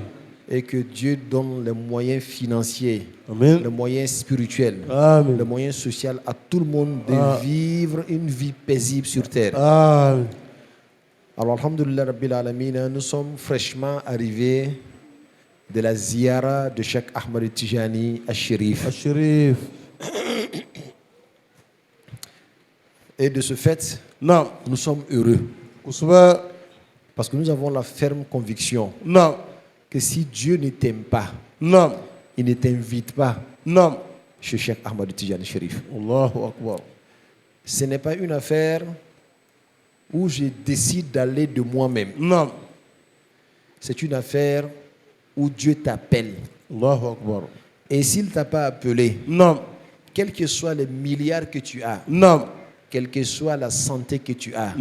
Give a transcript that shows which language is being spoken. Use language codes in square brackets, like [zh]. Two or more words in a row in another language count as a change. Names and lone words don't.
[fr] et que Dieu donne les moyens financiers, Amin. les moyens spirituels, Amin. les moyens sociaux à tout le monde de vivre une vie paisible sur terre. Amin. Alors, [ar] الحمد لله رب العالمين, [fr] nous sommes fraîchement arrivés de la ziyara de Cheikh Ahmed Tijani al-Sharif. Al-Sharif. Et de ce fait, Non. nous sommes heureux Kusuba. parce que nous avons la ferme conviction Non. que si Dieu ne t'aime pas, Non. il ne t'invite pas Non. chez Cheikh Ahmed Tijani al-Sharif. [ar] الله أكبر. [fr] Ce n'est pas une affaire où je décide d'aller de moi-même. Non. C'est une affaire où Dieu t'appelle. [ar] الله أكبر. [fr] Et s'il ne t'a pas appelé, Non. quels que soient les milliards que tu as, Non. quelle que soit la santé que tu as,